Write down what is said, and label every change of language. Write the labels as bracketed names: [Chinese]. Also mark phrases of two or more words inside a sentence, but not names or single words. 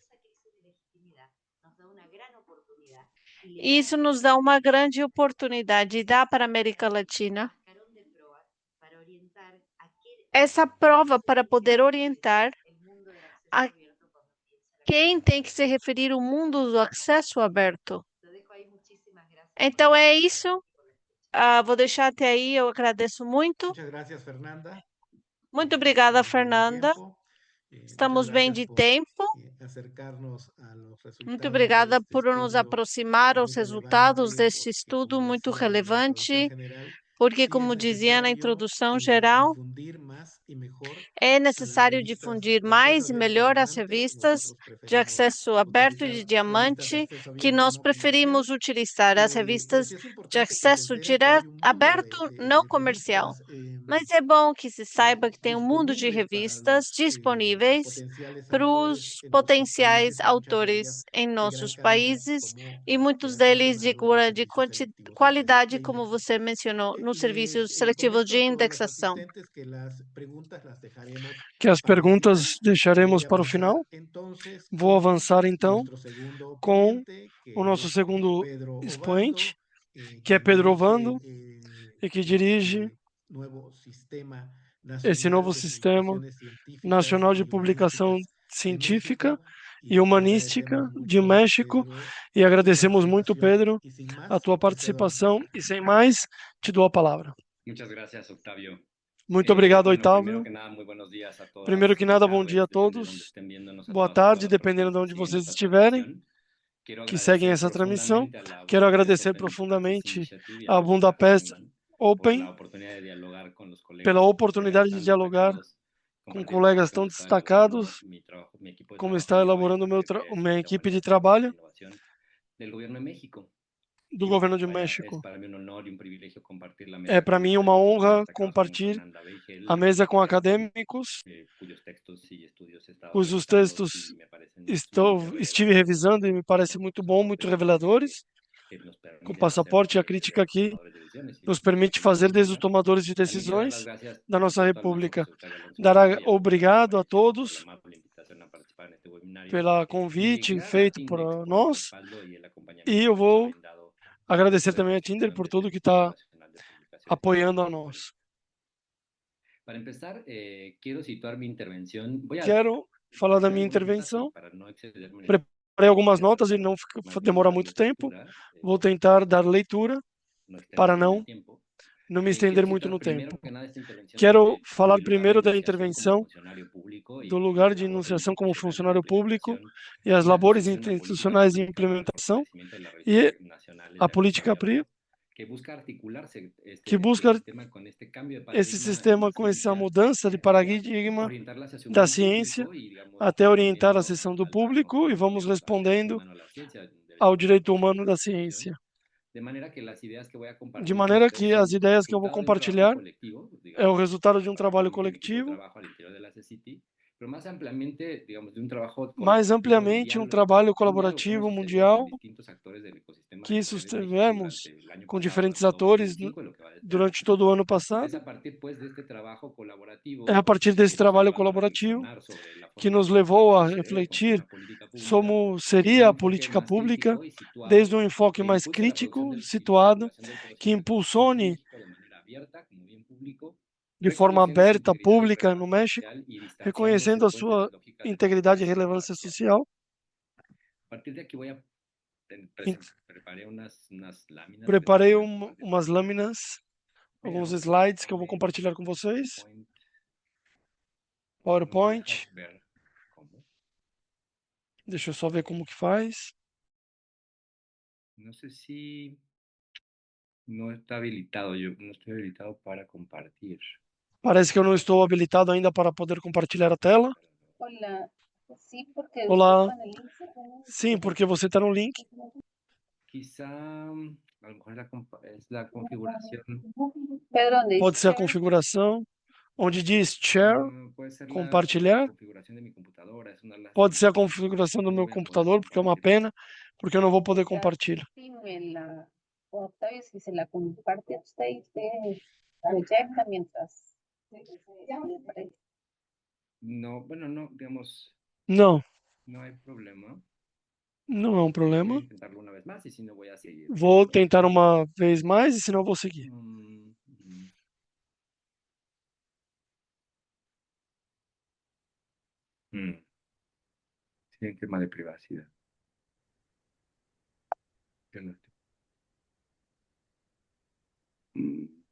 [Portuguese] E isso nos dá uma grande oportunidade e dá para a América Latina essa prova para poder orientar a quem tem que se referir ao mundo do acesso aberto. Então é isso. Vou deixar até aí. Eu agradeço muito. [Spanish] Muchas gracias, Fernanda. [Portuguese] Muito obrigada, [Spanish] Estamos bien de [Portuguese] Fernanda. [Spanish] tiempo. [Portuguese] Estamos [Spanish] Muchas [Portuguese] bem [Spanish] gracias [Portuguese] de [Spanish] por [Portuguese] tempo. [Spanish] acercarnos a los [Portuguese] Muito [Spanish] resultados de [Portuguese] obrigada [Spanish] este [Portuguese] por nos [Spanish] estudio [Portuguese] aproximar aos [Spanish] muy [Portuguese] resultados [Spanish] relevante, [Portuguese] deste [Spanish] porque, [Portuguese] estudo [Spanish] como [Portuguese] muito [Spanish] decía en la introducción [Portuguese] relevante, [Spanish] general, [Portuguese] porque, [Spanish] sí es [Portuguese] como dizia na [Spanish] necesario [Portuguese] introdução geral, [Spanish] difundir más y mejor [Portuguese] é [Spanish] a las [Portuguese] necessário [Spanish] revistas [Portuguese] difundir [Spanish] de acceso [Portuguese] mais e [Spanish] abierto [Portuguese] melhor as [Spanish] diamante. [Portuguese] revistas [Spanish] Nosotros [Portuguese] de [Spanish] preferimos [Portuguese] acesso aberto e de [Spanish] utilizar revistas de [Portuguese] diamante, [Spanish] acceso [Portuguese] que [Spanish] abierto [Portuguese] nós [Spanish] no comercial, [Portuguese] preferimos utilizar as [Spanish] pero [Portuguese] revistas [Spanish] sí es [Portuguese] de [Spanish] importante que se [Portuguese] acesso [Spanish] enteren que hay un mundo [Portuguese] aberto não [Spanish] de [Portuguese] comercial. [Spanish] revistas [Portuguese] Mas é bom que se saiba que tem um mundo de [Spanish] disponible para [Portuguese] revistas [Spanish] los [Portuguese] disponíveis [Spanish] potenciales [Portuguese] para [Spanish] autores [Portuguese] os [Spanish] en nuestros [Portuguese] potenciais [Spanish] países y muchas de ellas [Portuguese] autores em [Spanish] de gran [Portuguese] nossos [Spanish] calidad, [Portuguese] países [Spanish] como [Portuguese] e [Spanish] las que [Portuguese] muitos [Spanish] has [Portuguese] deles de [Spanish] mencionado en los [Portuguese] grande [Spanish] servicios selectivos [Portuguese] qualidade, [Spanish] de [Portuguese] como [Spanish] indexación. [Portuguese] você mencionou, nos serviços [Spanish] Les [Portuguese] seletivos [Spanish] comento [Portuguese] de [Spanish] a todas las [Portuguese] indexação. [Spanish] asistentes que las preguntas las dejaremos [Portuguese] Que as [Spanish] para el [Portuguese] perguntas [Spanish] final. [Portuguese] deixaremos [Spanish] Voy a [Portuguese] para o [Spanish] avanzar [Portuguese] final. [Spanish] entonces [Portuguese] Vou [Spanish] con [Portuguese] avançar então [Spanish] nuestro segundo [Portuguese] com [Spanish] ponente, [Portuguese] o [Spanish] que [Portuguese] nosso [Spanish] es [Portuguese] segundo [Spanish] Pedro [Portuguese] expoente, [Spanish] Obando, [Portuguese] que é [Spanish] quien [Portuguese] Pedro [Spanish] dirige [Portuguese] Ovando, e que dirige [Spanish] este nuevo sistema [Portuguese] esse [Spanish] nacional [Portuguese] novo [Spanish] de [Portuguese] sistema [Spanish] publicaciones científicas [Portuguese] nacional de [Spanish] y [Portuguese] publicação [Spanish] humanísticas de [Portuguese] científica [Spanish] México, [Portuguese] e [Spanish] y te [Portuguese] humanística [Spanish] agradecemos [Portuguese] de [Spanish] mucho, [Portuguese] México, [Spanish] Pedro, [Portuguese] e [Spanish] tu [Portuguese] agradecemos muito, [Spanish] participación. [Portuguese] Pedro, [Spanish] Y sin [Portuguese] a [Spanish] más, [Portuguese] tua [Spanish] te cedo la [Portuguese] participação. [Spanish] palabra. [Portuguese] E sem mais, te dou a palavra. [Spanish] Muchas gracias, Octavio. [Portuguese] Muito obrigado, [Spanish] Bueno, [Portuguese] Otávio. [Spanish] primero que nada, muy buenos días a [Portuguese] Primeiro [Spanish] todas [Portuguese] que [Spanish] y [Portuguese] nada, bom dia a [Spanish] tardes, depende de donde [Portuguese] todos. [Spanish] estén viéndonos, a [Portuguese] Boa [Spanish] todas y [Portuguese] tarde, [Spanish] todas las [Portuguese] dependendo de [Spanish] personas que [Portuguese] onde [Spanish] siguen [Portuguese] vocês [Spanish] esta [Portuguese] estiverem, [Spanish] transmisión. Quiero [Portuguese] que seguem [Spanish] agradecer [Portuguese] essa transmissão. [Spanish] profundamente a la [Portuguese] Quero [Spanish] Budapest [Portuguese] agradecer [Spanish] Open Institute Practice [Portuguese] profundamente [Spanish] Initiative y [Portuguese] a [Spanish] a Luisa [Portuguese] Budapest [Spanish] Heinemann por la [Portuguese] Open [Spanish] oportunidad de dialogar con los [Portuguese] pela [Spanish] colegas [Portuguese] oportunidade de [Spanish] tan [Portuguese] dialogar [Spanish] destacados, [Portuguese] com [Spanish] compartir el [Portuguese] colegas [Spanish] trabajo que [Portuguese] tão [Spanish] hemos estado elaborando [Portuguese] destacados, [Spanish] mi trabajo, mi equipo de [Portuguese] como [Spanish] trabajo [Portuguese] está [Spanish] y yo en [Portuguese] elaborando [Spanish] la Secretaría de [Portuguese] minha [Spanish] Ciencia, [Portuguese] equipe de [Spanish] Humanidades, Tecnología e [Portuguese] trabalho [Spanish] Innovación del Gobierno de México. [Portuguese] do [Spanish] Y [Portuguese] Governo de [Spanish] vaya, [Portuguese] México. [Spanish] es para mí un honor y un privilegio compartir la [Portuguese] É [Spanish] mesa [Portuguese] para [Spanish] con [Portuguese] mim uma [Spanish] académicos tan [Portuguese] honra [Spanish] destacados como [Portuguese] compartilhar [Spanish] Fernanda Weigel [Portuguese] a [Spanish] y [Portuguese] mesa com [Spanish] Pedro Ovando, [Portuguese] acadêmicos, [Spanish] cuyos textos y estudios he estado [Portuguese] cujos [Spanish] revisando y [Portuguese] textos [Spanish] me parecen sumamente [Portuguese] estive [Spanish] relevantes [Portuguese] revisando e me [Spanish] con [Portuguese] parece [Spanish] los [Portuguese] muito bom, muito [Spanish] pasaportes [Portuguese] reveladores. [Spanish] que nos [Portuguese] Com o [Spanish] permiten hacer [Portuguese] passaporte, a [Spanish] desde [Portuguese] crítica [Spanish] los [Portuguese] aqui [Spanish] tomadores de decisiones y [Portuguese] nos [Spanish] desde los [Portuguese] permite [Spanish] funcionarios [Portuguese] fazer [Spanish] de [Portuguese] desde os [Spanish] gobierno. [Portuguese] tomadores de [Spanish] También quiero dar las [Portuguese] decisões [Spanish] gracias, [Portuguese] da [Spanish] por [Portuguese] nossa [Spanish] supuesto, al maestro [Portuguese] República. [Spanish] José Octavio Alonso [Portuguese] Dar [Spanish] Padilla y a Fernanda [Portuguese] obrigado a [Spanish] Aparicio por la [Portuguese] todos [Spanish] amable invitación a participar en este webinario [Portuguese] pelo [Spanish] y [Portuguese] convite [Spanish] vincular a [Portuguese] feito por [Spanish] Index por el [Portuguese] nós, [Spanish] respaldo y el [Portuguese] e [Spanish] acompañamiento [Portuguese] eu [Spanish] que nos ha [Portuguese] vou [Spanish] brindado en el proceso [Portuguese] agradecer [Spanish] de [Portuguese] também a Tinder [Spanish] construcción [Portuguese] por [Spanish] de este [Portuguese] tudo que [Spanish] Sistema [Portuguese] está [Spanish] Nacional de Publicaciones [Portuguese] apoiando a [Spanish] Científicas y [Portuguese] nós. [Spanish] Humanísticas. Para empezar, quiero situar mi intervención. Voy a [Portuguese] Quero falar da [Spanish] hacer [Portuguese] minha [Spanish] algunas notas y [Portuguese] intervenção. [Spanish] para no excederme en el [Portuguese] Preparei algumas [Spanish] quiero [Portuguese] notas e não [Spanish] más bien [Portuguese] demorar [Spanish] darle [Portuguese] muito tempo. [Spanish] lectura, [Portuguese] Vou tentar dar leitura [Spanish] no [Portuguese] para [Spanish] extenderme en el tiempo. [Portuguese] não me [Spanish] Quiero [Portuguese] estender muito [Spanish] situar [Portuguese] no [Spanish] primero [Portuguese] tempo. [Spanish] que nada esta intervención [Portuguese] Quero [Spanish] desde [Portuguese] falar [Spanish] mi lugar de [Portuguese] primeiro da [Spanish] enunciación como [Portuguese] intervenção, [Spanish] funcionario público [Portuguese] do [Spanish] y [Portuguese] lugar [Spanish] la [Portuguese] de [Spanish] labor [Portuguese] enunciação como [Spanish] institucional de [Portuguese] funcionário público [Spanish] implementación [Portuguese] e as [Spanish] y la [Portuguese] labores [Spanish] construcción de políticas [Portuguese] institucionais de [Spanish] públicas para el [Portuguese] implementação [Spanish] fortalecimiento de las [Portuguese] e [Spanish] revistas nacionales [Portuguese] a [Spanish] de [Portuguese] política [Spanish] acceso [Portuguese] PRI, [Spanish] abierto, que busca articularse [Portuguese] que [Spanish] este [Portuguese] busca [Spanish] sistema con este cambio de [Portuguese] esse [Spanish] paradigma en [Portuguese] sistema [Spanish] la [Portuguese] com essa [Spanish] ciencia, [Portuguese] mudança de paradigma [Spanish] orientarlas hacia un [Portuguese] da [Spanish] buen [Portuguese] ciência [Spanish] público y, digamos, [Portuguese] até orientar a [Spanish] respondiendo [Portuguese] sessão do [Spanish] a la [Portuguese] público e vamos [Spanish] digamos, al derecho [Portuguese] respondendo [Spanish] humano a la ciencia, un [Portuguese] ao [Spanish] derecho humano [Portuguese] direito [Spanish] por su [Portuguese] humano da [Spanish] protección. [Portuguese] ciência. [Spanish] De manera que las ideas que voy a [Portuguese] De [Spanish] compartir con [Portuguese] maneira [Spanish] ustedes [Portuguese] que as [Spanish] son [Portuguese] ideias que eu vou [Spanish] resultado de un trabajo [Portuguese] compartilhar [Spanish] colectivo, [Portuguese] é o [Spanish] digamos, [Portuguese] resultado de um trabalho [Spanish] con mi equipo de [Portuguese] coletivo, [Spanish] trabajo al interior de la CCT, pero más ampliamente, digamos, de un trabajo [Portuguese] mais [Spanish] colaborativo de [Portuguese] ampliamente um trabalho [Spanish] que hemos [Portuguese] colaborativo [Spanish] sostenido con [Portuguese] mundial [Spanish] distintos actores del ecosistema [Portuguese] que [Spanish] de mujeres México [Portuguese] sustivemos [Spanish] durante el año [Portuguese] com [Spanish] pasado, [Portuguese] diferentes durante atores [Spanish] 2025 y lo que va de este año. [Portuguese] durante todo o ano [Spanish] Es [Portuguese] passado. [Spanish] a partir, pues, de este trabajo [Portuguese] É [Spanish] colaborativo [Portuguese] a partir desse [Spanish] que nos ha [Portuguese] trabalho [Spanish] llevado a [Portuguese] colaborativo [Spanish] reflexionar sobre la [Portuguese] que [Spanish] forma [Portuguese] nos [Spanish] en que [Portuguese] levou a [Spanish] debería ser o cómo ser [Portuguese] refletir [Spanish] una política pública [Portuguese] como [Spanish] desde [Portuguese] seria [Spanish] un [Portuguese] a [Spanish] enfoque [Portuguese] política [Spanish] más [Portuguese] pública, [Spanish] crítico y situado [Portuguese] desde um enfoque [Spanish] que [Portuguese] mais [Spanish] impulse la producción [Portuguese] crítico, [Spanish] y [Portuguese] situado, [Spanish] divulgación del [Portuguese] que [Spanish] conocimiento científico en [Portuguese] impulsione [Spanish] México de manera abierta como bien público, [Portuguese] de forma [Spanish] reconociendo su [Portuguese] aberta, [Spanish] integridad y [Portuguese] pública no [Spanish] relevancia [Portuguese] México, [Spanish] social y distanciándose [Portuguese] reconhecendo a [Spanish] pues de [Portuguese] sua [Spanish] las lógicas de [Portuguese] integridade e [Spanish] manipulación o [Portuguese] relevância [Spanish] parcial. [Portuguese] social. [Spanish] A partir de aquí voy a [Portuguese] Em- [Spanish] preparé unas láminas que [Portuguese] Preparei [Spanish] voy a compartir [Portuguese] umas [Spanish] con ustedes, [Portuguese] lâminas, alguns [Spanish] pero [Portuguese] slides que eu vou [Spanish] en [Portuguese] compartilhar com vocês. [Spanish] PowerPoint no me [Portuguese] PowerPoint. [Spanish] dejas ver cómo. [Portuguese] Deixa eu só ver como que faz. [Spanish] No sé si no está habilitado, yo no estoy habilitado para compartir. [Portuguese] Parece que eu não estou habilitado ainda para poder compartilhar a tela. [Spanish] Hola, sí, porque [Portuguese] Olá. [Spanish] usted con el link se pone- [Portuguese] Sim, porque você está no link. [Spanish] Quizá a lo mejor es la configuración, Pedro, ¿dónde [Portuguese] Pode [Spanish] dice [Portuguese] ser a [Spanish] share? [Portuguese] configuração, onde diz share, [Spanish] puede ser [Portuguese] compartilhar. [Spanish] la configuración de mi computadora, es una lástima [Portuguese] Pode ser a [Spanish] que [Portuguese] configuração do [Spanish] no [Portuguese] meu [Spanish] voy a poder [Portuguese] computador, porque é uma [Spanish] compartir. [Portuguese] pena, porque eu não vou poder [Spanish] O sea, [Portuguese] compartilhar. [Spanish] sí, Octavio, si se la comparte a usted y usted proyecta mientras. No, bueno, no, digamos, [Portuguese] Não, [Spanish] no hay problema. [Portuguese] não é um [Spanish] Voy a [Portuguese] problema. [Spanish] intentarlo una vez más y si no voy a seguir. [Portuguese] Vou tentar uma vez mais e senão vou seguir. [Spanish] Mm, Sí, un tema de privacidad. Yo no estoy- Mm.